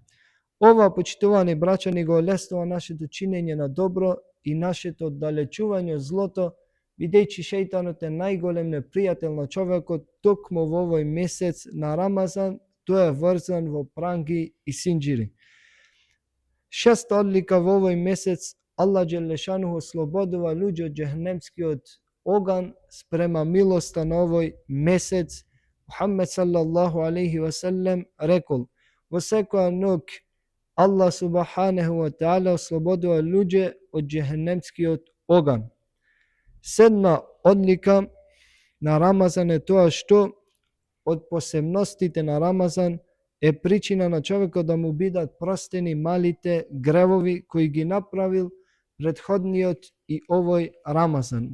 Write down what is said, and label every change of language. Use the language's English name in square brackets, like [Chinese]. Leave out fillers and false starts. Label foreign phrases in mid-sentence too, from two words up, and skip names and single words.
[Macedonian] Ова, почитувани браќа, ни го олеснува нашето чинење на добро и нашето оддалечување од злото, бидејќи шејтанот е најголем непријател на човекот, токму во овој месец на Рамазан, тој е врзан во пранги и синџири. Шеста одлика, во овој месец Аллах Джелешануху ослободува луѓе од џехенемскиот оган спрема милоста на овој месец. Мухаммед [Arabic] صلى الله عليه وسلم [Macedonian] рекол: во секоја ноќ [Arabic] الله سبحانه وتعالى [Macedonian] ослободува луѓе од џехенемскиот оган. Седма одлика на Рамазан е тоа што од посебностите на Рамазан е причина на човекот да му бидат простени малите гревови кои ги направил предходниот и овој Рамазан.